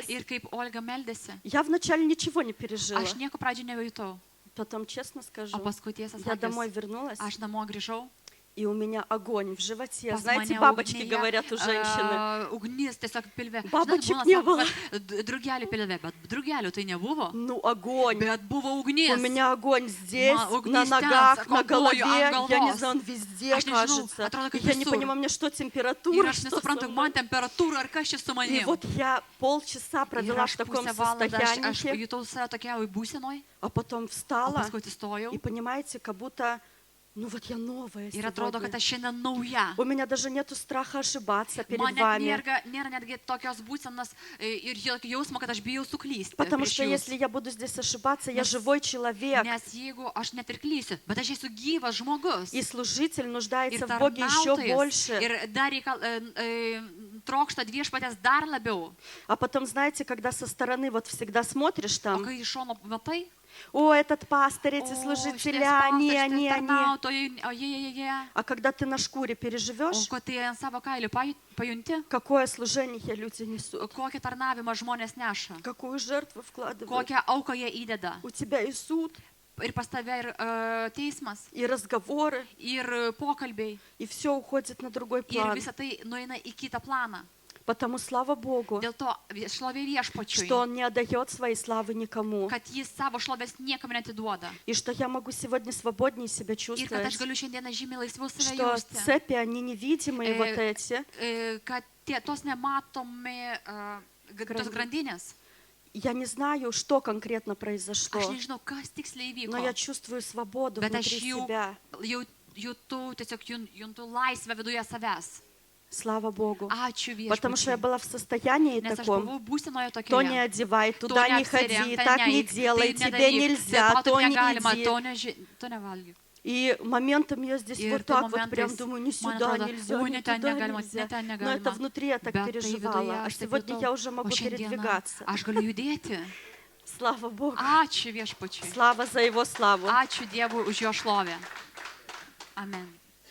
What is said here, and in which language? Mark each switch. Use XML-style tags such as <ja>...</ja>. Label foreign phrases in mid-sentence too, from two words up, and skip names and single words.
<lt>Ir kaip Olga meldėsi,</lt> <ru>я вначале ничего не пережила.</ru> <lt>aš nieko pradžio nejutau.</lt> <ru>Потом, честно скажу,</ru> <lt>O paskui tiesą</lt> <ru>я домой</ru> <lt>sakant,</lt> <ru>вернулась,</ru> <lt>aš namo grįžau.</lt> <ru>и у меня огонь в животе.</ru> <lt>Pas</lt> <ru>Знаете,</ru> <lt>mane</lt> <ru>бабочки</ru> <lt>ugnyje,</lt> <ru>говорят у женщины.</ru> <lt>Ugnis tiesiog pilve.</lt> <ru>Бабочек</ru> <lt>Žinot, būna,</lt> <ru>не</ru> <lt>sako,</lt> <ru>было.</ru> <lt>kad drugelių pilve, bet drugelių tai nebuvo.</lt> <ru>Ну, огонь.</ru> <lt>Bet buvo</lt> <ru>У</ru> <lt>ugnis.</lt> <ru>меня огонь здесь,</ru> <lt>ugnis</lt> <ru>на</ru> <lt>ten,</lt> <ru>ногах,</ru> <lt>sako,</lt> <ru>на голове.</ru> <lt>kojų, ant</lt> <ru>Я не</ru> <lt>galvos.</lt> <ru>знаю, он везде,</ru> <lt>Aš nežinau,</lt> <ru>кажется.</ru> <lt>atrodo, kad</lt> <ru>Я не</ru> <lt>visur.</lt> <ru>понимаю, мне что,</ru> <lt>Ir</lt> <ru>температура,</ru> <lt>aš</lt> <ru>что</ru> <lt>nesuprantu,</lt> <ru>со</ru> <lt>man</lt> <ru>мной?</ru> <lt>temperatūra ar kas čia su</lt> <ru>И</ru> <lt>manim.</lt> <ru>вот я полчаса</ru> <lt>Ir</lt> <ru>провела в</ru> <lt>aš</lt> <ru>таком</ru> <lt>pusę valandą, aš</lt> <ru>состоянии,</ru> <lt>jutau save tokiai būsenoj,</lt> <ru>а потом</ru> <lt>o</lt> <ru>встала,</ru> <lt>paskui atsistojau.</lt> <ru>и понимаете, как будто, ну вот я новая</ru> <lt>Ir atrodo, kad</lt> <ru>сегодня.</ru> <lt>aš šiandien nauja.</lt> <ru>У меня даже нету страха ошибаться перед</ru> <lt>Man net</lt> <ru>вами.</ru> <lt>nėra netgi tokios būsenos ir jokio jausmo, kad aš bijau suklysti.</lt> <ru>Потому</ru> <lt>prieš</lt> <ru>что</ru> <lt>jūs.</lt> <ru>если я буду здесь ошибаться, я</ru> <lt>Nes-</lt> <ru>живой человек.</ru> <lt>Nes jeigu aš net ir klysiu, bet aš esu gyvas žmogus.</lt> <ru>И служитель</ru> <lt>Ir</lt> <ru>нуждается в Боге еще</ru> <lt>tarnautojas.</lt> <ru>больше.</ru> <lt>Ir dar trokšta viešpatės dar labiau.</lt> <ru>А потом, знаете, когда со стороны вот всегда смотришь</ru> <lt>O</lt> <ru>там,</ru> <lt>kai iš šono matai,</lt> <ru>о, этот пастор, эти</ru> <lt>o,</lt> <ru>служители,</ru> <lt>šitas</lt> <ru>они,</ru> <lt>pastorius,</lt> <ru>они,</ru> <lt>šitas</lt> <ru>они.</ru> <lt>tarnautojai, o jie.</lt> <ru>А когда ты на шкуре</ru> <lt>O</lt> <ru>переживешь,</ru> <lt>ko tai ant savo kailių pajunti,</lt> <ru>какое служение люди несут,</ru> <lt>kokią tarnavimą žmonės neša,</lt> <ru>какую жертву вкладывают.</ru> <lt>kokią auką jie įdeda.</lt> <ru>У тебя и суд,</ru> <lt>Ir pas tave ir teismas,</lt> <ru>и разговоры,</ru> <lt>ir pokalbiai,</lt> <ru>и все уходит на другой</ru> <lt>ir</lt> <ru>план.</ru> <lt>visa tai nueina į kitą planą.</lt> <ru>Потому слава Богу,</ru> <lt>Dėl to šlovė viešpačiui,</lt> <ru>что Он не отдает своей славы никому.</ru> <lt>kad jis savo šlovės niekam netiduoda.</lt> <ru>И что я могу сегодня свободнее себя</ru> <lt>Ir kad aš</lt> <ru>чувствовать.</ru> <lt>galiu šiandieną žymiai laisviau save</lt> <ru>Что</ru> <lt>jausti.</lt> <ru>цепи, они невидимые, вот Э, эти.</ru> <lt>Kad tos nematomi, tos grandinės,</lt> <ru>Я не знаю, что конкретно произошло,</ru> <lt>aš nežinau, kas tiksliai</lt> <ru>но</ru> <lt>įvyko,</lt> <ru>я чувствую свободу</ru> <lt>bet aš</lt> <ru>внутри</ru> <lt>jau,</lt> <ru>себя.</ru> <lt>juntu laisvę viduje savęs.</lt> <ru>Слава Богу.</ru> <lt>Ačiū</lt> <ru>Потому что я</ru> <lt>viešpačiui.</lt> <ru>была в состоянии</ru> <lt>Nes aš</lt> <ru>таком,</ru> <lt>buvau būsenoje</lt> <ru>то не</ru> <lt>tokioje.</lt> <ru>одевай,</ru> <lt>To</lt> <ru>туда не ходи,</ru> <lt>neapsirink, ten</lt> <ru>так не</ru> <lt>neik,</lt> <ru>делай,</ru> <lt>tai</lt> <ru>тебе</ru> <lt>nedaryk,</lt> <ru>нельзя,</ru> <lt>dėl to</lt> <ru>то</ru> <lt>taip</lt> <ru>не</ru> <lt>negalima,</lt> <ru>иди.</ru> <lt>to nevalgyk.</lt> <ru>И моментом я здесь</ru> <lt>Ir</lt> <ru>вот</ru> <lt>tai</lt> <ru>так вот прям</ru> <lt>momentais</lt> <ru>думаю, не</ru> <lt>man</lt> <ru>сюда</ru> <lt>atrodo,</lt> <ru>нельзя,</ru> <lt>oi,</lt> <ru>не</ru> <lt>ne ten</lt> <ru>туда</ru> <lt>negalima,</lt> <ru>нельзя.</ru> <lt>ne ten</lt> <ru>Но это</ru> <lt>negalima.</lt> <ru>внутри я так</ru> <lt>Bet tai</lt> <ru>переживала.</ru> <lt>viduje</lt> <ru>А</ru> <lt>aš taip</lt> <ru>сегодня</ru> <lt>jutau,</lt> <ru>я уже</ru> <lt>o</lt> <ru>могу</ru> <lt>šiandieną</lt> <ru>передвигаться.</ru> <lt>aš galiu judėti.</lt> <ru>Слава Богу.</ru> <lt>Ačiū viešpačiui.</lt> <ru>Слава за Его славу.</ru> <lt>Ačiū Dievui už jo šlovę. Amen.</lt>